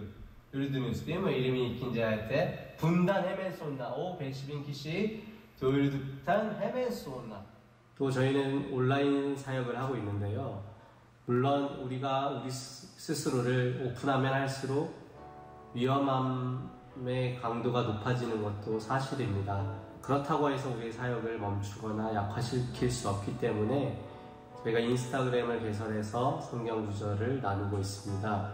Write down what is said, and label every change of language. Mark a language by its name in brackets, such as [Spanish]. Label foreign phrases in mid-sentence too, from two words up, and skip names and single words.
[Turkish] Gördünüz değil mi? 22. ayette. Bundan hemen sonra o 5,000 kişiyi doyurduktan hemen sonra. [Korean] 또 저희는 온라인 사역을 하고 있는데요. 물론 우리가 우리 스스로를 오픈하면 할수록 위험함의 강도가 높아지는 것도 사실입니다. 그렇다고 해서 우리의 사역을 멈추거나 약화시킬 수 없기 때문에 저희가 인스타그램을 개설해서 성경 구절을 나누고 있습니다.